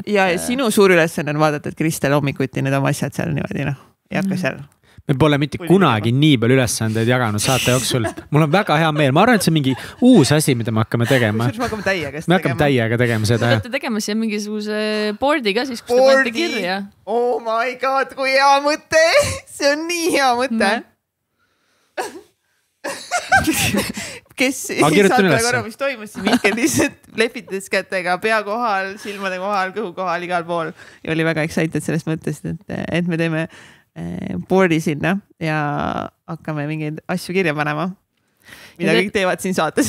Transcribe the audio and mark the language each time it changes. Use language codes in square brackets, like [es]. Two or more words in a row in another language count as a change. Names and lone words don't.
[et] Ja sinu suur ülesanne on vaadata, et Kristel hommikuti need oma asjad seal niimoodi, ei hakka seal. Me pole mitte kunagi nii palju ülesandeid jaganud saate jooksul. Mul on väga hea meel. Ma arvan, et see on mingi uus asi, mida me hakkame tegema. Me hakkame täiega tegema seda. Me peate tegema siia mingisuguse boardi ka siis, kus te panete kirja. [en] Oh my god, [et] kui hea mõte. See on nii hea mõte. Kes saatele korra, mis toimus, siis Mihkel lihtsalt lepitas kätega pea kohal, silmade kohal, kõhu kohal, igal pool. Ja oli väga excited sellest mõttest, et me teeme boardi sinna ja hakkame mingeid asju kirja panema, mida kõik teevad siin saates.